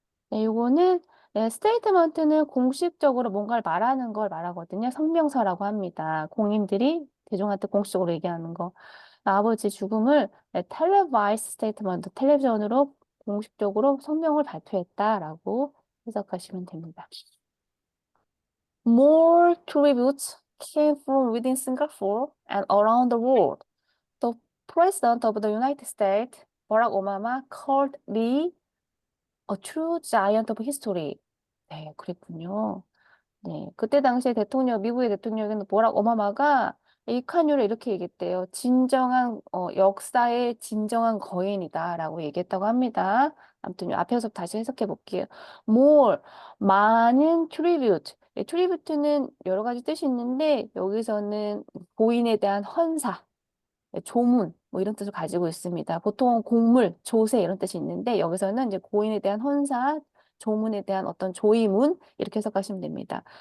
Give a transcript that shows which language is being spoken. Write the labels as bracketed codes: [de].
[ko] 네, 요거는 네, 스테이트먼트는 공식적으로 뭔가를 말하는 걸 말하거든요. 성명서라고 합니다. 공인들이 대중한테 공식적으로 얘기하는 거. 아버지 죽음을 네, [en] 텔레바이스 스테이트먼트, [ko] 텔레비전으로 공식적으로 성명을 발표했다라고 해석하시면 됩니다. [en] More tributes came from within Singapore and around the world. The President of the United States, Barack Obama, called Lee A true giant of history. [ko] 네, 그랬군요. 네, 그때 당시에 미국의 대통령은 보락 오바마가 이칸유를 이렇게 얘기했대요. 역사의 진정한 거인이다라고 얘기했다고 합니다. 아무튼 앞에서 다시 해석해 볼게요. [en] more, [ko] 많은 [en] tribute. [ko] tribute는 여러 가지 뜻이 있는데 여기서는 고인에 대한 헌사, 조문 뭐 이런 뜻을 가지고 있습니다. 보통 공물, 조세 이런 뜻이 있는데 여기서는 이제 고인에 대한 헌사, 조문에 대한 어떤 조의문 이렇게 해석하시면 됩니다.